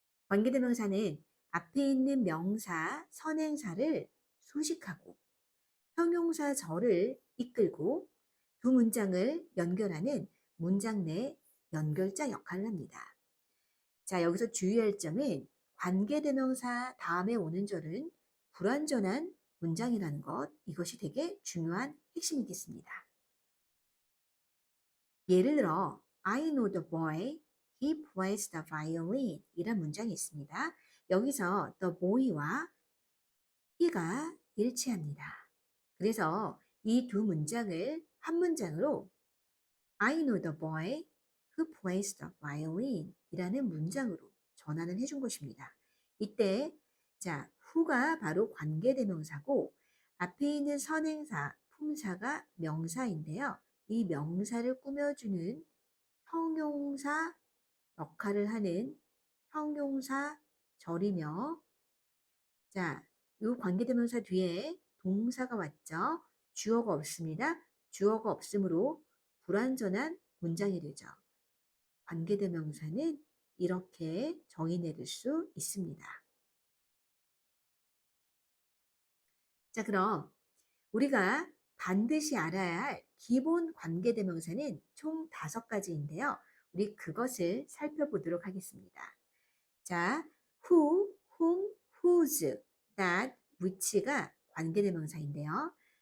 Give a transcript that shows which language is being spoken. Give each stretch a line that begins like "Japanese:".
Korean: 관계대명사는 앞에 있는 명사, 선행사를 수식하고 형용사 절을 이끌고 두 문장을 연결하는 문장 내 연결자 역할을 합니다. 자, 여기서 주의할 점은 관계대명사 다음에 오는 절은 불완전한 문장이라는 것, 이것이 되게 중요한 핵심이겠습니다. 예를 들어
English: I know the boy, he plays the violin
Korean: 이란 문장이 있습니다. 여기서 the boy와 he가 일치합니다. 그래서 이 두 문장을 한 문장으로
English: I know the boy who plays the violin
Korean: 이라는 문장으로 전환을 해준 것입니다. 이때 자, who가 바로 관계대명사고 앞에 있는 선행사, 품사가 명사인데요. 이 명사를 꾸며주는 형용사 역할을 하는 형용사 절이며 자, 이 관계대명사 뒤에 동사가 왔죠. 주어가 없습니다. 주어가 없으므로 불완전한 문장이 되죠. 관계대명사는 이렇게 정의 내릴 수 있습니다. 자, 그럼 우리가 반드시 알아야 할 기본 관계대명사는 총 5가지인데요. 우리 그것을 살펴보도록 하겠습니다. 자, who, whom, whose, that, which가 관계대명사인데요.